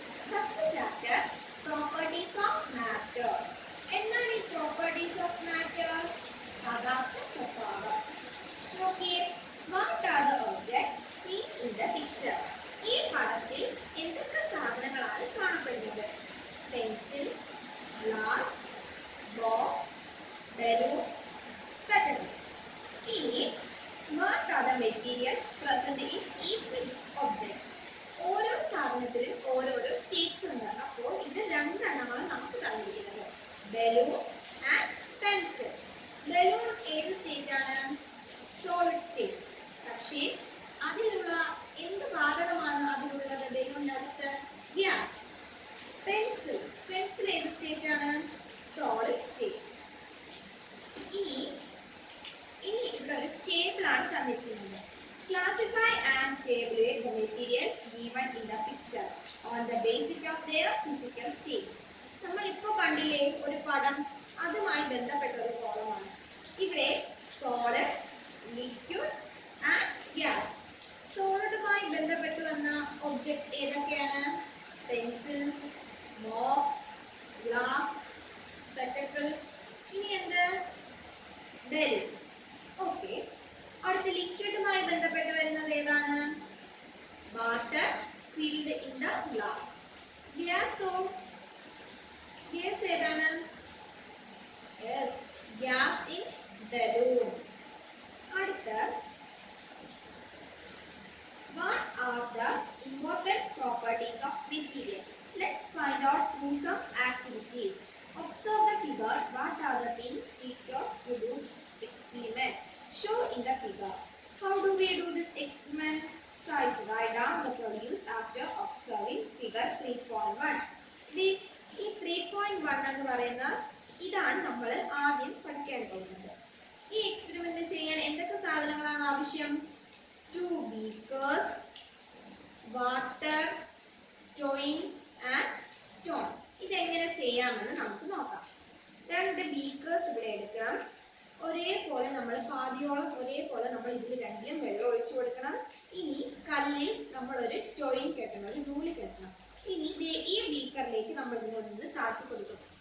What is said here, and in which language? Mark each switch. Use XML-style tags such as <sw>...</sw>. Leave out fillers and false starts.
<en>First chapter, properties of matter.</en> <ml>എന്താണ് ഈ</ml> <en>properties of matter?</en> <ml>പദാർത്ഥ സ്വഭാവം. നോക്കിയേ,</ml> <en>what are the objects seen in the picture?</en> <ml>ഈ പടത്തിൽ എന്തൊക്കെ സാധനങ്ങളാണ് കാണപ്പെടുന്നത്? Pencil, glass, box, balloon, spectacles. ഇനി</ml> <en>what are the materials present in each object?</en> <ml>ഓരോ സാധനത്തിലും ഓരോരോ സ്റ്റേറ്റ്സ് ഉണ്ട്. അപ്പോൾ ഇത് രണ്ടെണ്ണമാണ് നമുക്ക് തന്നിരിക്കുന്നത്, ബലൂൺ ആൻഡ് പെൻസിൽ. ബലൂൺ ഏത് സ്റ്റേറ്റ് ആണ്? Solid state. പക്ഷേ അതിലുള്ള എന്ത് വാതകമാണ് അതിലുള്ളത്? ബലൂണിന്റെ അടുത്ത് ഗ്യാസ്. പെൻസിൽ ഏത് സ്റ്റേറ്റ് ആണ്? Solid state. ഇനി ഇവിടെ ഒരു ടേബിൾ ആണ് തന്നിരിക്കുന്നത്.</ml> <en>Classify and tabulate the materials given in the picture on the basis of their physical states.</en> <ml>നമ്മൾ ഇപ്പോൾ കണ്ടില്ലേ ഒരു പടം, അതുമായി ബന്ധപ്പെട്ട ഒരു കോളമാണ്. ഇവിടെ സോളിഡ്, ലിക്വിഡ് ആൻഡ് ഗ്യാസ്. സോളിഡുമായി ബന്ധപ്പെട്ട് വന്ന ഒബ്ജക്റ്റ് ഏതൊക്കെയാണ്? Pencil, box, glass, spectacles. ഇനി എന്ത്? ബെൽ. ഓക്കെ. അടുത്ത ലിക്വിഡുമായി ബന്ധപ്പെട്ട് വരുന്നത് ഏതാണ്?</ml> <en>Water filled in the glass.</en> <ml>ഗ്യാസോ? Gas ഏതാണ്?</ml> <en>Yes, gas in balloon.</en> <ml>അടുത്ത</ml> <en>what are the important properties of material? Let's find out through some activities. Observe the figure. What are the things teacher to do experiment? Show in the figure. How do we do this experiment? Try to write down the produce after observing figure 3.1.</en> <ml>ഈ 3.1 എന്ന് പറയുന്ന ഇതാണ് നമ്മൾ ആദ്യം പഠിക്കാൻ പോകുന്നത്. ഈ experiment ചെയ്യാൻ എന്തൊക്കെ സാധനങ്ങളാണ് ആവശ്യം?</ml> <en>2 beakers, water, toin and stone.</en> <ml>ഇതെങ്ങനെ ചെയ്യാമെന്ന് നമുക്ക് നോക്കാം. 2 beakers ഇവിടെ എടുക്കണം. ഒരേപോലെ നമ്മൾ പാതിയോളം ഒരേപോലെ നമ്മൾ ഇതിൽ രണ്ടിലും വെള്ളം ഒഴിച്ചു കൊടുക്കണം. ഇനി കല്ലിൽ നമ്മൾ ഒരു ടോയിൻ കെട്ടണം, ഒരു നൂല് കെട്ടണം. ഇനി ഈ ബീക്കറിലേക്ക് നമ്മൾ ഇതിനൊന്ന് താഴ്ത്തി കൊടുക്കും.</ml>